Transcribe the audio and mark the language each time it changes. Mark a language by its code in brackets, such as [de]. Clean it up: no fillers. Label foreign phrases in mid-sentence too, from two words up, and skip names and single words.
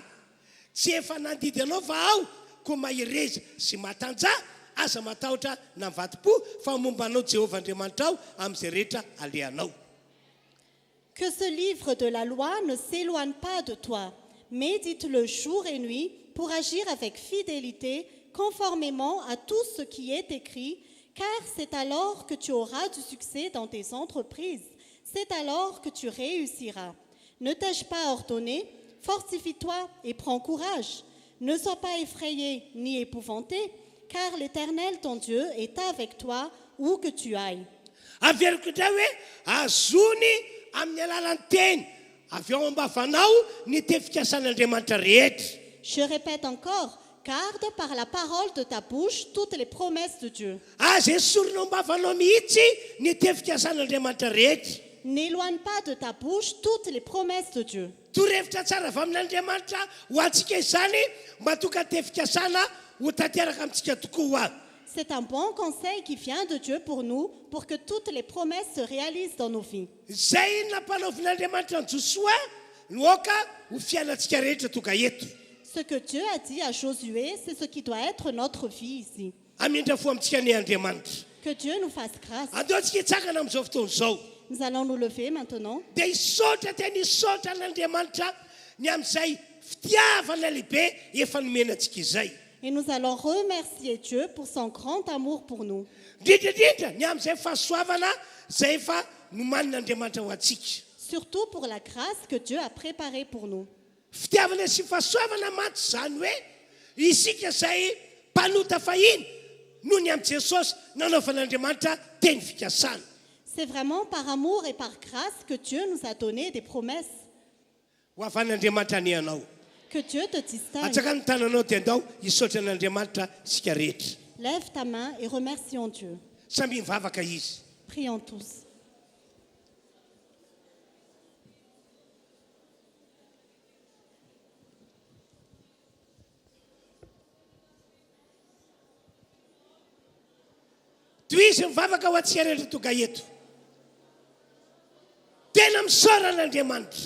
[mg] Tsy efa nandidy anao fa ao ko mahireza sy matanja aza matahotra na mivadi-po fa mombanao Jehovah Andriamanitra ao amin'izay rehetra alehanao. [fr] Que ce livre de la loi ne s'éloigne pas de toi. Médite-le jour et nuit pour agir avec fidélité, conformément à tout ce qui est écrit, car c'est alors que tu auras du succès dans tes entreprises. C'est alors que tu réussiras. Ne t'ai-je pas ordonné? Fortifie-toi et prends courage. Ne sois pas effrayé ni épouvanté, car l'Éternel ton Dieu est avec toi où que tu ailles. [mg] Averiko indray hoe azony amin'ny alalan'ny teny avy ao ambavanao ny tefikasan'Andriamanitra rehetra. [fr] Je répète encore, garde par la parole de ta bouche toutes les promesses de Dieu. [mg] Aza esorina ambavanao mihitsy ny tefikasan'Andriamanitra rehetra. [fr] N'éloigne pas de ta bouche toutes les promesses de Dieu. [mg] Torohevitra tsara avy amin'Andriamanitra ho antsika izany mba tonga tefikasana ho tanteraka amintsika tokoa. [fr] C'est un bon conseil qui vient de Dieu pour nous, pour que toutes les promesses se réalisent dans nos vies. [mg] Zay nampanaovin'Andriamanitra ny Joshua no aoka ho fiainantsika rehetra tonga eto. [fr] Ce que Dieu a dit à Josué, c'est ce qui doit être notre vie ici. [mg] Amindra fo amintsika ny Andriamanitra. [fr] Que Dieu nous fasse grâce. [mg] Andao antsika hitsakana amin'izao fotoana izao. [fr] Nous allons nous lever maintenant. [mg] Dia hisaotra tena hisaotra n'Andriamanitra ny amin'izay fitiavana lehibe efa nomenantsika izay. [fr] Et nous allons remercier Dieu pour son grand amour pour nous. [mg] Indrindra ny amin'izay fahasoavana izay efa nomanin'Andriamanitra ho antsika. [fr] Surtout pour la grâce que Dieu a préparée pour nous. [mg] Fitiavana sy fahasoavana maty zany hoe isika izay mpanota fahiny noho ny amin'i Jesosy nanaovan'Andriamanitra teny fikasana. [fr] C'est vraiment par amour et par grâce que Dieu nous a donné des promesses. [mg] Ho avan'Andriamanitra ny anao. [fr] Que Dieu te distingue. [mg] Atsaka ny tananao dia andao hisaotra n'Andriamanitra sika rehetra. [fr] Lève ta main et remercions Dieu. [mg] Samby mivavaka izy. [fr] Prions tous. [mg] Toy izy mivavaka ho antsika rehetra tonga eto. Tena misaora n'Andriamanitra.